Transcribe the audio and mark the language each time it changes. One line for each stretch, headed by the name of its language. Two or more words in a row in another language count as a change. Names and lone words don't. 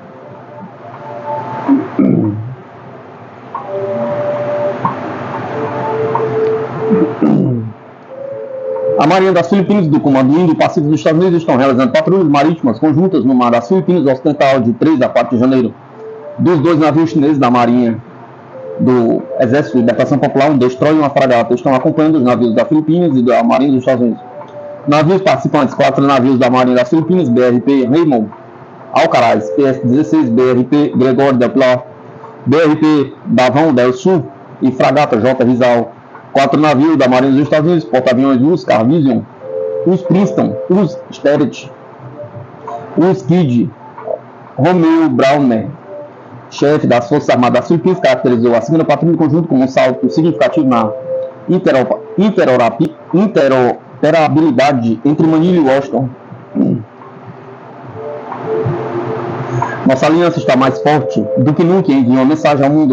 Portuguese: A Marinha das Filipinas e do Comando Indo-Pacífico dos Estados Unidos estão realizando patrulhas marítimas conjuntas no Mar das Filipinas Ocidental de 3 a 4 de janeiro. Dos 2 navios chineses da Marinha do Exército de Libertação Popular, um destroyer e uma fragata estão acompanhando os navios da Filipinas e da Marinha dos Estados Unidos. Navios participantes: 4 navios da Marinha das Filipinas, BRP Raymond Alcaraz, PS-16, BRP Gregório del Pilar, BRP Davão del Sul e fragata J. Rizal. 4 navios da Marinha dos Estados Unidos, porta-aviões Oscar Vision, US Princeton, US Sterett, US Kidd, Romeo Browner, chefe das Forças Armadas das Filipinas, caracterizou a segunda patrulha conjunto como um salto significativo na interoperabilidade entre Manila e Washington. Nossa aliança está mais forte do que nunca e envia uma mensagem ao mundo.